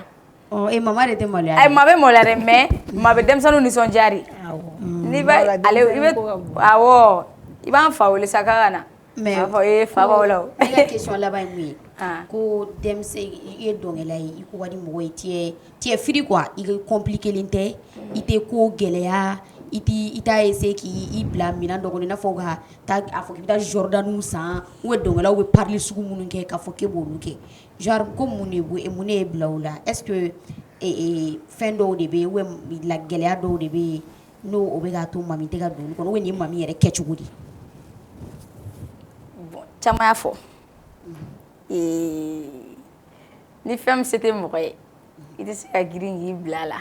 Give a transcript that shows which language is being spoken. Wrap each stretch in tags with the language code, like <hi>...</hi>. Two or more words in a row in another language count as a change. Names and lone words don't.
<bm>mama de tɛ maloya ayi ma bɛ maloya dɛ mais ma bɛ denmisɛnninw nisɔndiya de n'i bɛ ale i bɛ awɔ i b'an fa wele sa k'a ka na mais a fɔ fa b'aw la o ne ka question laban ye mun ye ko denmisɛn i ye dɔnkɛla ye i ko ka di mɔgɔ ye</bm> <fr>tu es free quoi</fr> <bm>i compliqué len tɛ i tɛ ko gɛlɛya i t'a essayer k'i bila minɛn dɔ kɔnɔ i n'a fɔ ka taa a fɔ k'i bɛ taa Jordaniw san</bm> <fr>ou bien</fr> <bm>dɔnkɛlaw bɛ parler sugu minnu kɛ k'a fɔ k'e b'olu kɛ genre ko mun ne ye bila o la</bm> <fr>est-ce que</fr> <bm>fɛn dɔw de bɛ yen</bm> <fr>ou bien</fr> <bm>gɛlɛya dɔw de bɛ yen n'o o bɛ k'a to mami tɛ ka don olu kɔnɔ</bm> <fr>ou bien</fr> <bm>nin mami yɛrɛ kɛcogo di caman y'a fɔ ni fɛn min se tɛ mɔgɔ ye i tɛ se ka girin k'i bila a la</bm>